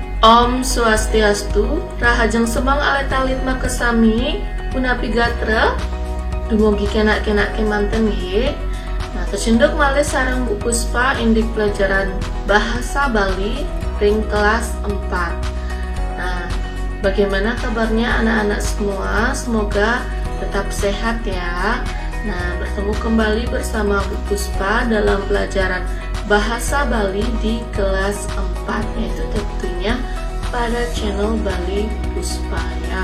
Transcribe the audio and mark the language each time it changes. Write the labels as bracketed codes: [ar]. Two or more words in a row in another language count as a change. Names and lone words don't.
[ban] Om Swastiastu, Rahajeng Semang Aletalit Makesami, Punapi Gatra, dumugi kenak-kenak kemanten nggih. Nah, kecenduk malih sareng Bu Puspa indik pelajaran Bahasa Bali ring kelas 4. [id] Nah, bagaimana kabarnya anak-anak semua? Semoga tetap sehat ya. Nah, bertemu kembali bersama Bu Puspa dalam pelajaran Bahasa Bali di kelas 4, yaitu tentunya pada channel Bali Puspa ya.